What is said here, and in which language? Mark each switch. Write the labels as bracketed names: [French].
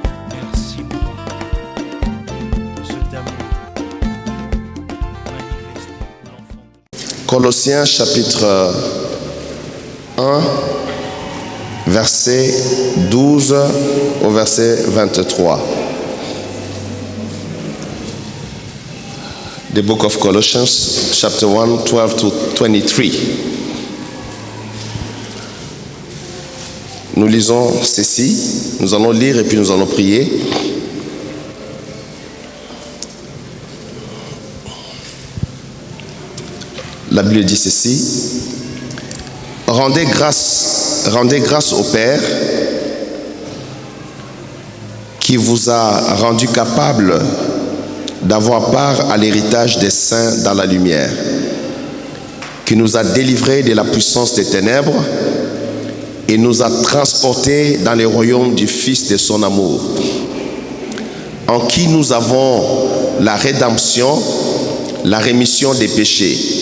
[French] Merci, mon Père, pour cet amour manifesté pour l'enfant. Colossiens chapitre 1, verset 12 au verset 23. [English] The book of Colossians, chapter 1, 12 to 23. [French] Nous lisons ceci, nous allons lire et puis nous allons prier. La Bible dit ceci: rendez grâce au Père qui vous a rendu capable d'avoir part à l'héritage des saints dans la lumière, qui nous a délivrés de la puissance des ténèbres et nous a transportés dans les royaumes du Fils de son amour, en qui nous avons la rédemption, la rémission des péchés.